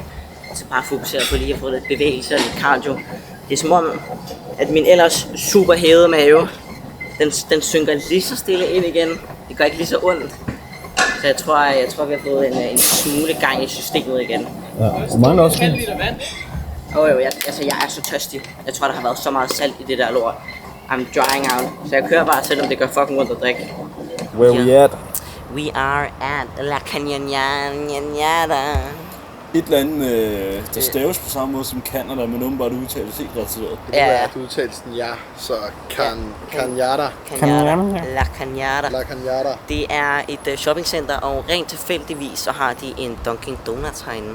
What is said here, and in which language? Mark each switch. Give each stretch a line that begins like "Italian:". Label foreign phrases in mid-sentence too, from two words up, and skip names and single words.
Danish: Så bare fokuseret på lige at få lidt bevægelse og lidt cardio. Det er som om, at min ellers super hævede mave, den synker lige så stille ind igen. Det gør ikke lige så ondt. Så jeg tror vi har fået en smule gang i systemet igen. Ja, og mange også. Halv liter vand. Jeg er så tørstig. Jeg tror, der har været så meget salt i det der lort.
English: I'm drying out.
Danish: Så jeg kører bare, selvom det gør fucking ondt at drikke.
English: Where we at? We are at La Cañada.
Danish: et eller andet, der staves på samme måde som Canada, men åbenbart udtales helt retarderet. Ja. Du udtales den ja, så Cañada. La Cañada. La Cañada. Det er et shoppingcenter, og rent tilfældigvis så har de en Dunkin' Donuts herinde.